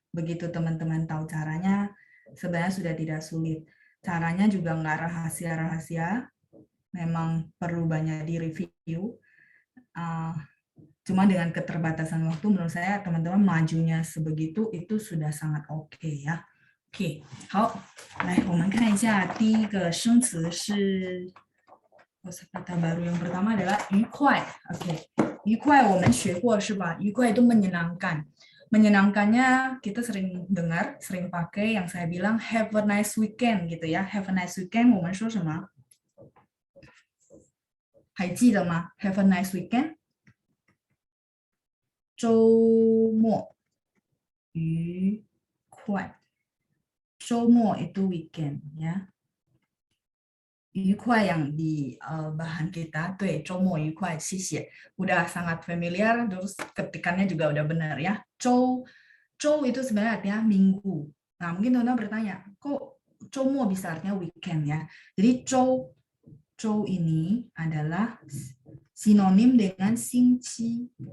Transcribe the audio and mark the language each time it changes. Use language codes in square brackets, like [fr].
[id] Begitu teman-teman tahu caranya, sebenarnya sudah tidak sulit. Caranya juga nggak rahasia-rahasia, memang perlu banyak direview. Cuma dengan keterbatasan waktu, menurut saya teman-teman majunya sebegitu itu sudah sangat oke ya. Oke, [zh] 好，来我们看一下第一个生词是 [id] kosakata baru yang pertama adalah 愉快. [zh] Oke, 愉快我们学过是吧？ [id] 愉快itu menyenangkan. Menyenangkannya kita sering dengar, sering pakai yang saya bilang [en] have a nice weekend [id] gitu ya. [en] Have a nice weekend [zh] 我们说什么？还记得吗？ [en] Have a nice weekend. [zh] 周末愉快. [id] 周末 itu weekend ya. [zh] 愉快 [id] yang di bahan kita, [zh] 对，周末愉快，谢谢. [id] Udah sangat familiar, terus ketikannya juga udah benar ya. 周 itu sebenarnya artinya minggu. Nah, mungkin teman-teman bertanya, kok 周末 bisa artinya weekend ya? Jadi 周 ini adalah sinonim dengan 星期.